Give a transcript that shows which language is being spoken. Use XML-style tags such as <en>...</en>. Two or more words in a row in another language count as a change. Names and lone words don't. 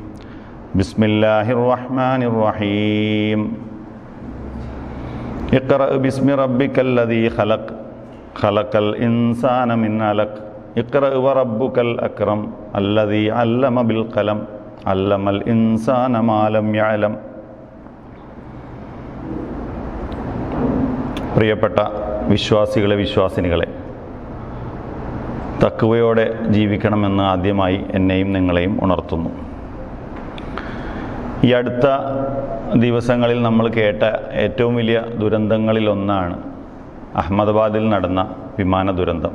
<ar>بسم الله الرحمن الرحيم. اقرأ باسم ربك الذي خلق. خلق الإنسان من علق. اقرأ وربك الأكرم الذي علم بالقلم علم الإنسان ما لم يعلم.</ar> <ml>പ്രിയപ്പെട്ട വിശ്വാസികളെ, വിശ്വാസിനികളെ, തഖ്വയോടെ ജീവിക്കണമെന്ന് ആദ്യമായി എന്നെയും നിങ്ങളെയും ഉണർത്തുന്നു. ഈ അടുത്ത ദിവസങ്ങളിൽ നമ്മൾ കേട്ട ഏറ്റവും വലിയ ദുരന്തങ്ങളിലൊന്നാണ് അഹമ്മദാബാദിൽ നടന്ന വിമാന ദുരന്തം.</ml>